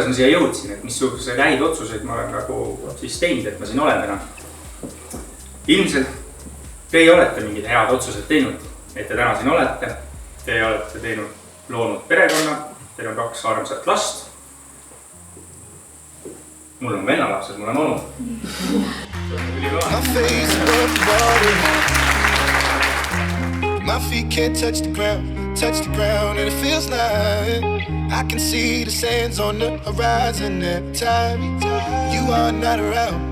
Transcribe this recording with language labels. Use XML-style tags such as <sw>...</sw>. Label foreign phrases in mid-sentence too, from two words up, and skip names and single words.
<et>ma siia jõudsin, et missuguseid häid otsuseid ma olen nagu siis teinud, et ma siin olen täna. Ilmselt teie olete mingid head otsused teinud, et te täna siin olete. Te olete teinud, loonud perekonna, teil on 2 armsat last. Mul on vennalapsed, mul on onu.</et> <en>My feet can't touch the ground, and it feels like I can see the sands on the horizon every time you are not around.</en>